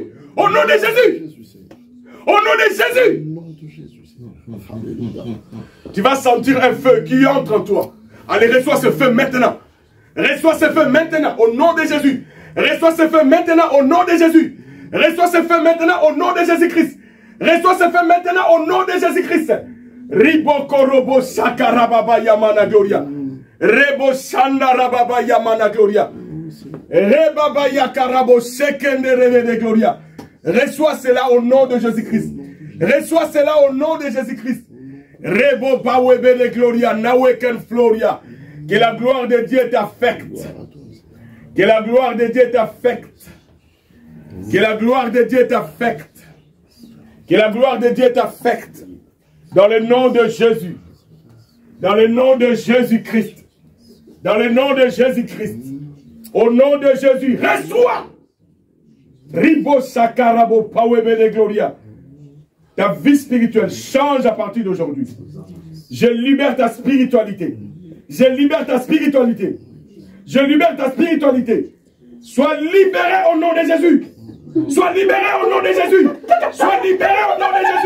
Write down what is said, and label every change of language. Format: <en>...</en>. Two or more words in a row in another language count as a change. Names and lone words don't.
<fr>Au nom de Jésus. Au nom de Jésus. Tu vas sentir un feu qui entre en toi. Allez, reçois ce feu maintenant. Reçois ce feu maintenant au nom de Jésus. Reçois ce feu maintenant au nom de Jésus. Reçois ce feu maintenant au nom de Jésus-Christ. Reçois ce feu maintenant au nom de Jésus-Christ. Riboko robo sakarababa yamana gloria. Rebo sanda rababa yamana gloria. Rebaba yakarabo sekende de gloria. Reçois cela au nom de Jésus-Christ. Reçois cela au nom de Jésus-Christ. Rebo bawebe de gloria naweken floria. Que la gloire de Dieu t'affecte. Que la gloire de Dieu t'affecte. Que la gloire de Dieu t'affecte. Que la gloire de Dieu t'affecte. Dans le nom de Jésus. Dans le nom de Jésus-Christ. Dans le nom de Jésus-Christ. Au nom de Jésus. Reçois. Ribo sakarabo pawebe de gloria. Ta vie spirituelle change à partir d'aujourd'hui. Je libère ta spiritualité. Je libère ta spiritualité. Je libère ta spiritualité. Sois libéré au nom de Jésus. Sois libéré au nom de Jésus. Sois libéré au nom de Jésus.</fr>